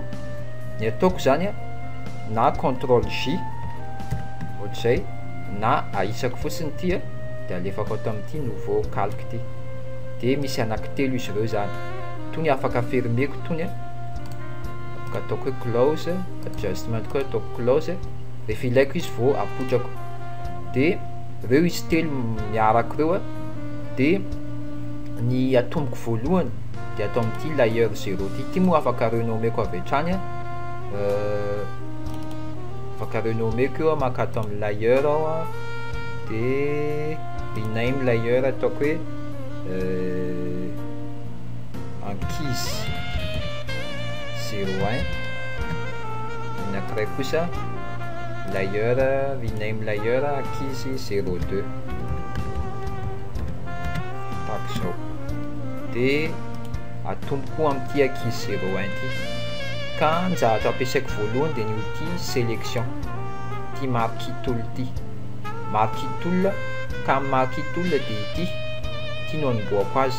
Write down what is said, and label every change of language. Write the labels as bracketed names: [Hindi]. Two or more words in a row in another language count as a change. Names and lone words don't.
[Malagasy] Ny ataoko zany na CTRL J ohatr'izay na ahisako fotsiny ty dia alefako ato amin'ity [French] nouveau calque [Malagasy] ty dia misy anankitelo izy ireo zany. Tony afaka fermeko tony afaka ataoko hoe close, adjustment koa ataoko close rehefa ilaiko izy vao apodrako. Dia ireo izy telo miaraka ireo dia ny atomboko voalohany dia atao amin'ity layer 0 ty moa afaka renomeko avy hatrany afaka renomeko eo maka ato amin'ny layer aho dia [English] rename layer [Malagasy] ataoko hoe ankizy 01 anankiray kosa [English] layer rename layer [Malagasy] ankizy 02 tahaka izao dia atomboko amin'ity ankizy 01 ty ka ny zavatra ampiasaiko voalohany dia ny [French] outil sélection. [Malagasy] ty [English] marquee tool [Malagasy] ty. [English] Marquee tool, [Malagasy] ka amin'ny [English] marquee tool [Malagasy] de ty no anomboako azy.